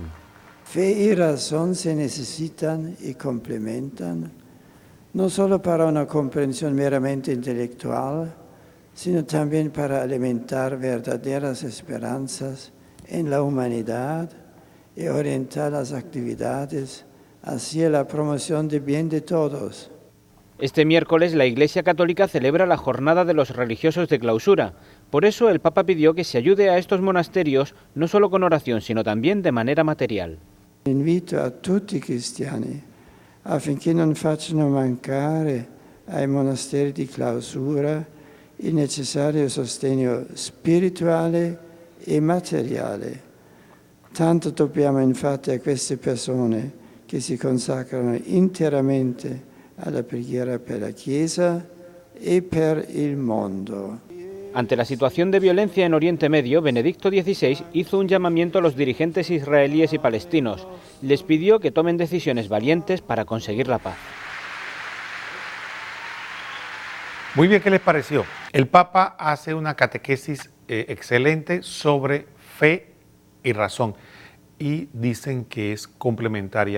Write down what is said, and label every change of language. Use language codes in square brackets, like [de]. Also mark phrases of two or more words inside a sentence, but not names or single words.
[es] Fe y razón se necesitan y complementan, no solo para una comprensión meramente intelectual, sino también para alimentar verdaderas esperanzas en la humanidad y orientar las actividades hacia la promoción del bien de todos. Este miércoles la Iglesia Católica celebra la Jornada de los Religiosos de Clausura. Por eso el Papa pidió que se ayude a estos monasterios no solo con oración, sino también de manera material. [it] Invito a tutti i cristiani affinché non facciano mancare ai monasteri di clausura il necessario sostegno spirituale e materiale. Tanto dobbiamo infatti a queste persone che si consacrano interamente alla preghiera per la Chiesa e per il mondo. [es] Ante la situación de violencia en Oriente Medio, Benedicto XVI hizo un llamamiento a los dirigentes israelíes y palestinos. Les pidió que tomen decisiones valientes para conseguir la paz. Muy bien, ¿qué les pareció? El Papa hace una catequesis excelente sobre fe y razón y dicen que es complementaria.